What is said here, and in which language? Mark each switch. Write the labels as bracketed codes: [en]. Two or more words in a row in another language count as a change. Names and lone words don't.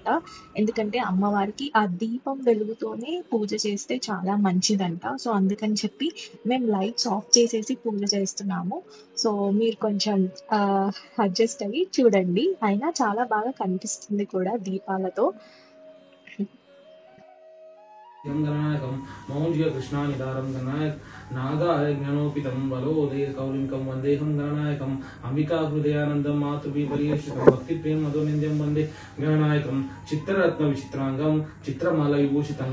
[te] ఎందుకంటే అమ్మవారికి ఆ దీపం వెలుగుతోనే పూజ చేస్తే చాలా మంచిదంట. సో అందుకని చెప్పి మేము [en] lights off [te] చేసేసి పూజ చేస్తున్నాము. సో మీరు కొంచెం అడ్జస్ట్ అయ్యి చూడండి. అయినా చాలా బాగా కనిపిస్తుంది కూడా దీపాలతో. [sa] गणनायकं मौञ्ज्य कृष्णानिदारं गणनायक नागाय ज्ञानोपितं बलोदय कौलिकं वन्देहं गणनायकम् अंबिकाहृदयानन्दं मातृभिपरिवेशितं भक्तिप्रेम मधुनिन्द्यं वन्दे गणनायकं चित्ररत्नविचित्राङ्गं चित्रमालविभूषितं